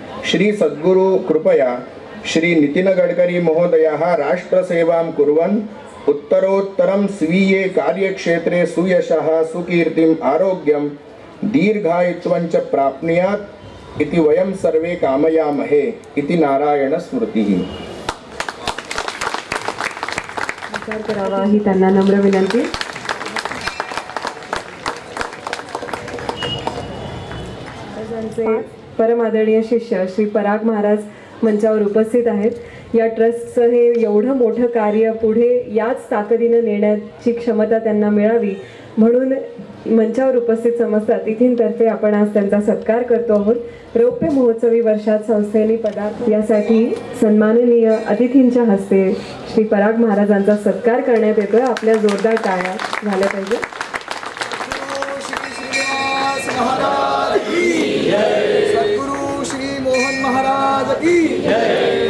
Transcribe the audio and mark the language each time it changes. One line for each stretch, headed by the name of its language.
Sanskrit: श्री सद्गुरु कृपया श्री नितिनगडकरी महोदयः राष्ट्रसेवां कुर्वन् उत्तरोत्तरं स्वीये कार्यक्षेत्रे सुयशः सुकीर्तिम् आरोग्यं दीर्घायुत्वं च प्राप्नुयात् इति वयं सर्वे कामयामहे इति नारायण स्मृतिः।
Marathi: विचार करावा ही त्यांना नम्र विनंती। परम आदरणीय शिष्य श्री पराग महाराज मंचावर उपस्थित आहेत। या ट्रस्टचं हे एवढं मोठं कार्य पुढे याच ताकदीनं नेण्याची क्षमता त्यांना मिळावी म्हणून मंचावर उपस्थित समस्त अतिथींतर्फे आपण आज त्यांचा सत्कार करतो आहोत। रौप्य महोत्सवी वर्षात संस्थेने पदार्थ यासाठी सन्माननीय अतिथींच्या हस्ते श्री पराग महाराजांचा सत्कार करण्यात येतोय। आपल्या जोरदार टाळ्या झाल्या पाहिजे।
Hindi: सद्गुरु श्री मोहन महाराज की जय।